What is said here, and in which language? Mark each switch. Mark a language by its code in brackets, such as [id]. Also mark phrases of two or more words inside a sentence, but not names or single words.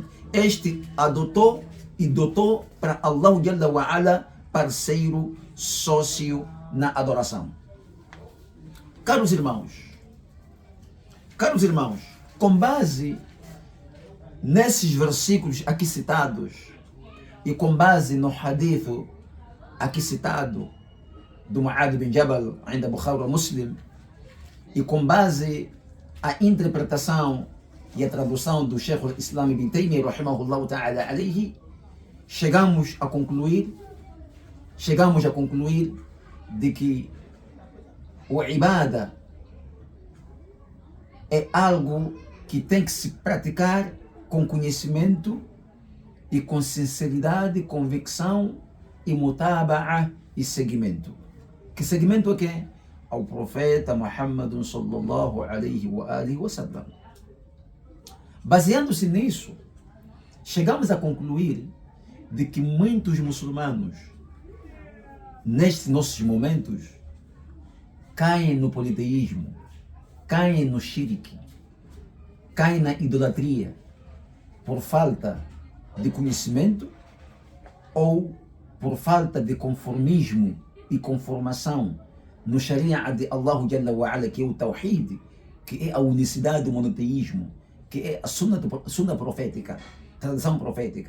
[pt] Este adotou e dotou para [ar] الله جل وعلا [pt] parceiro, sócio na adoração. Caros irmãos, com base nesses versículos aqui citados e com base no hadith aqui citado do Mu'adh bin Jabal, ainda Bukhari Muslim, e com base a interpretação e a tradução do Sheikh al-Islam Ibn Taymiyyah [ar] رحمه الله تعالى عليه, [pt] chegamos a concluir de que o ibada é algo que tem que se praticar com conhecimento e com sinceridade, convicção e mutaba'a e seguimento. Que seguimento é que? Ao profeta Muhammad [ar] صلى الله عليه وعلى آله وسلم. [pt] Baseando-se nisso, chegamos a concluir de que muitos muçulmanos, nestes nossos momentos, caem no politeísmo, caem no shirk, caem na idolatria, por falta de conhecimento ou por falta de conformismo e conformação no Sharia de [ar] الله جل وعلا, [pt] que é o Tawhid, que é a unicidade do monoteísmo, que é a sunna profética, tradição profética.